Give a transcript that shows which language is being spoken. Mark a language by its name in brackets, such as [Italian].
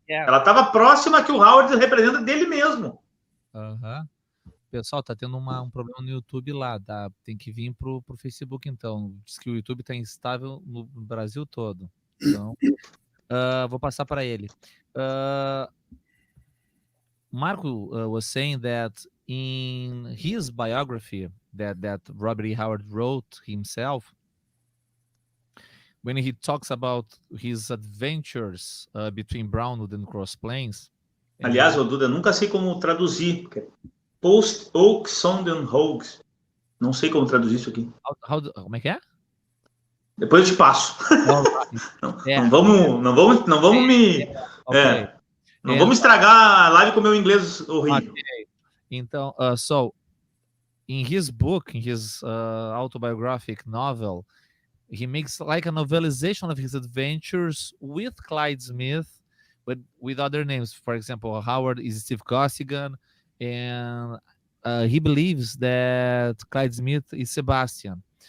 [Portuguese] Ela estava próxima que o Howard representa dele mesmo. Pessoal, tá tendo um problema no YouTube lá, tá? Tem que vir pro Facebook, então. Diz que o YouTube tá instável no Brasil todo. Então, vou passar para ele. [English] Marco was saying that in his biography that Robert E. Howard wrote himself, when he talks about his adventures between Brownwood and Cross Plains. [Portuguese] Aliás, Duda, nunca sei como traduzir. Post Oak Sonden Hogs. Não sei como traduzir isso aqui. Como é que é? Depois eu te passo. Não vamos estragar a live com o meu inglês horrível. [English] Okay. [Portuguese] Então, [English] so in his book, in his autobiographic novel, he makes like a novelization of his adventures with Clyde Smith, but with other names. For example, Howard is Steve Costigan, and he believes that Clyde Smith is Sebastian.